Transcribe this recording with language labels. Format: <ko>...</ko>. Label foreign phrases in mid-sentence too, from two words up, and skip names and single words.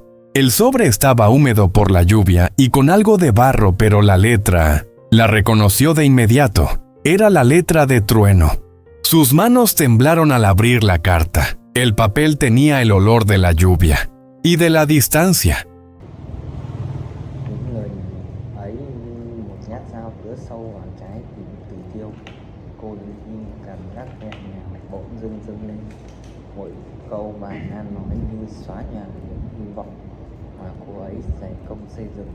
<es>El sobre estaba húmedo por la lluvia y con algo de barro, pero la letra la reconoció de inmediato. Era la letra de Trueno. Sus manos temblaron al abrir la carta. El papel tenía el olor de la lluvia y de la distancia.</es> <vi>Những lời ấy như một nhát dao cứa sâu vào trái tim Từ Tiêu. Cô đứng im, cảm giác nhẹ nhàng bỗng dưng dâng lên. Mỗi câu bài Nan nói như xóa nhòa những hy vọng mà cô ấy dày công xây dựng.</vi>